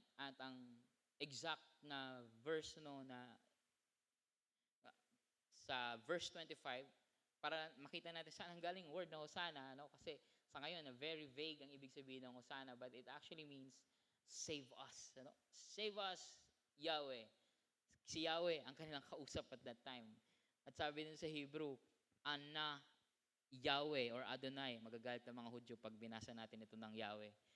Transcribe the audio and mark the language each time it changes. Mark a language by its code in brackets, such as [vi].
[tl] At ang exact na verse na sa verse 25, para makita natin saan ang galing word na Hosanna, kasi sa ngayon, very vague ang ibig sabihin ng Hosanna, [en] but it actually means save us. Save us, Yahweh. [tl] Si Yahweh ang kanilang kausap [en] at that time. [tl] At sabi din sa Hebrew, Anna Yahweh or Adonai. Magagalit ng mga Hudyo pag binasa natin ito ng Yahweh.